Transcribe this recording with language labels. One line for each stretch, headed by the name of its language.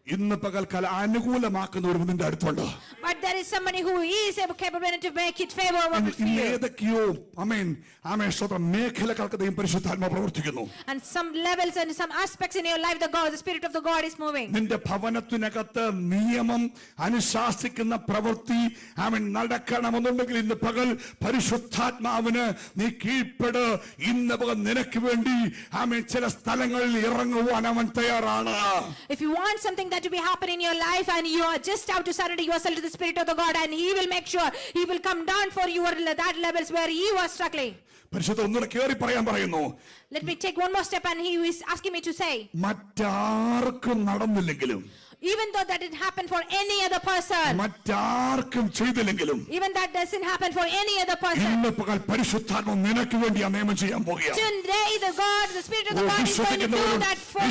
Malayalam: ഇന്ന് പകൽക്കാലം അനുകൂലമാക്കുന്ന ഒരു നിന്റെ അടുത്തുണ്ട്.
English: But there is somebody who is capable enough to make it favorable for
Malayalam: ഇന്ന്
English: you.
Malayalam: ഏതൊക്കെയോ ആമേൻ ആമേൻ സ്വതം മേഖലകൾക്ക് ദൈവം പരിശുദ്ധാത്മാവ് പ്രവർത്തിക്കുന്നു.
English: And some levels and some aspects in your life, the Spirit of the God is moving.
Malayalam: നിന്റെ ഭവനത്തിനകത്ത് നിയമം അനുശാസിക്കുന്ന പ്രവൃത്തി ആമേൻ നടക്കണമെന്നുണ്ടെങ്കിൽ ഇന്ന് പകൽ പരിശുദ്ധാത്മാവിന് നീ കീഴ്പ്പെട്. ഇന്ന് പകൽ നിനക്ക് വേണ്ടി ആമേൻ ചില സ്ഥലങ്ങളിൽ ഇറങ്ങുവാൻ അവൻ തയ്യാറാണ്.
English: If you want something that to be happen in your life and you are just have to surrender yourself to the Spirit of the God, and He will make sure He will come down for you at that levels where you are struggling.
Malayalam: പരിശുദ്ധ ഒന്നുകൂടെ കേറി പറയാൻ പറയുന്നു.
English: Let me take one more step, and He is asking me to say,
Malayalam: മറ്റാർക്കും നടന്നില്ലെങ്കിലും,
English: even though that didn't happen for any other person,
Malayalam: മറ്റാർക്കും ചെയ്തില്ലെങ്കിലും,
English: even that doesn't happen for any other person,
Malayalam: ഇന്ന് പകൽ പരിശുദ്ധാത്മ നിനക്ക് വേണ്ടി ആ നിയമം ചെയ്യാൻ പോകുകയാണ്.
English: today the Spirit of the God is going to do that for you.